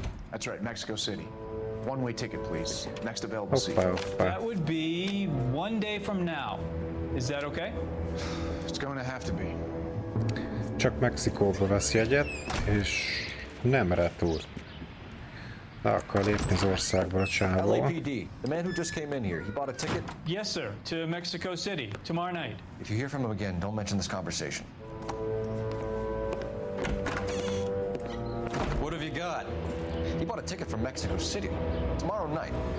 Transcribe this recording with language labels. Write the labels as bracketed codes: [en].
[en] That's right, Mexico City. One-way ticket, please. Next available seat. That would be 1 day from now. Is that okay? It's going to have to be. [hu] Csak Mexikóba vesz jegyet, és nem retúr. Le akar lépni az országból a csávó. [en] LAPD, the man who just came in here, he bought a ticket? Yes, sir, to Mexico City, tomorrow night. If you hear from him again, don't mention this conversation. What have you got? He bought a ticket from Mexico City tomorrow night.